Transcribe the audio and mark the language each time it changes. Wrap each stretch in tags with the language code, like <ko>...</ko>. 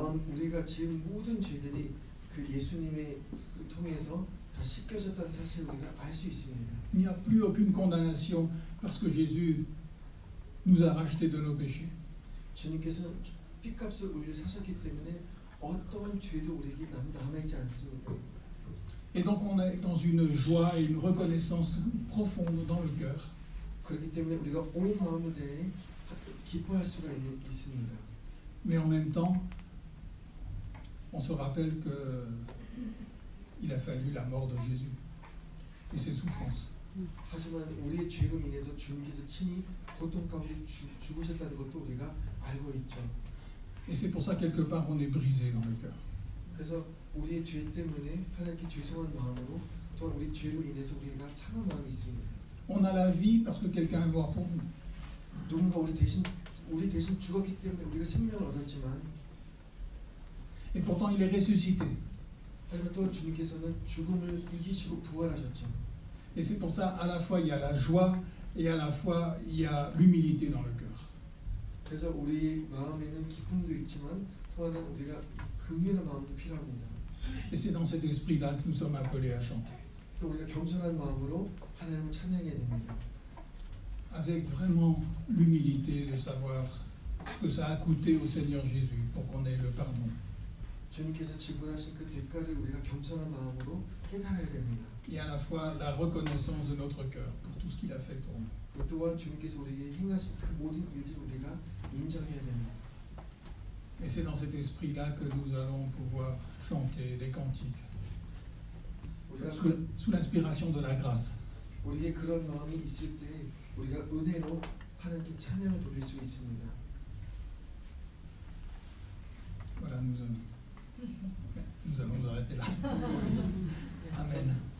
<ko>우리가 지은 모든 죄들이 그 예수님의 통해서 다 씻겨졌다는 사실을 우리가 알 수 있습니다.</ko> <fr>Il n'y a plus aucune condamnation parce que Jésus nous a rachetés de nos péchés.</fr> <ko>주님께서 핏값을 우리를 사셨기 때문에 어떠한 죄도 우리에게 남아있지 않습니다.</ko> <fr>Et donc on est dans une joie et une reconnaissance profonde dans le cœur.</fr> <ko>그렇기 때문에 우리가 온 마음을 대해 기뻐할 수가 있습니다.</ko> <fr>Mais en même temps, on se rappelle qu'il a fallu la mort de Jésus et ses souffrances.</fr> <ko>하지만 우리의 죄로 인해서 주님께서 친히 고통 가운데 죽으셨다는 것도 우리가 알고 있죠.</ko> <fr>Et c'est pour ça quelque part on est brisé dans le cœur.</fr> <ko>그래서 우리의 죄 때문에 하나님께 죄송한 마음으로 또한 우리 죄로 인해서 우리가 상한 마음이 있습니다.</ko> <fr>On a la vie parce que quelqu'un est mort pour nous.</fr> <ko>누군가 우리 대신 죽었기 때문에 우리가 생명을 얻었지만</ko> <fr>Et pourtant il est ressuscité.</fr> <ko>하지만 또 주님께서는 죽음을 이기시고 부활하셨죠.</ko> <fr>Et c'est pour ça à la fois il y a la joie et à la fois il y a l'humilité dans le cœur.</fr> <ko>그래서 우리 마음에는 기쁨도 있지만 또한 우리가 긍휼한 마음도 필요합니다.</ko> <fr>Et c'est dans cet esprit-là que nous sommes appelés à chanter.</fr> <ko>그래서 우리가 겸손한 마음으로 하나님을 찬양해야 됩니다.</ko> <fr>Avec vraiment l'humilité de savoir ce que ça a coûté au Seigneur Jésus pour qu'on ait le pardon.</fr> <ko>주님께서 지불하신 그 대가를 우리가 겸손한 마음으로 깨달아야 됩니다.</ko> <fr>Et à la fois la reconnaissance de notre cœur pour tout ce qu'il a fait pour nous.</fr> <ko>또한 주님께서 우리에게 행하신 그 모든 일들을 우리가 인정해야 됩니다.</ko> <fr>Et c'est dans cet esprit-là que nous allons pouvoir chanter des cantiques sous l'inspiration de la grâce.</fr> <ko>우리의 그런 마음이 있을 때 우리가 은혜로 하나님께 찬양을 돌릴 수 있습니다.</ko> <fr>Voilà, nous allons nous arrêter là. Amen.</fr>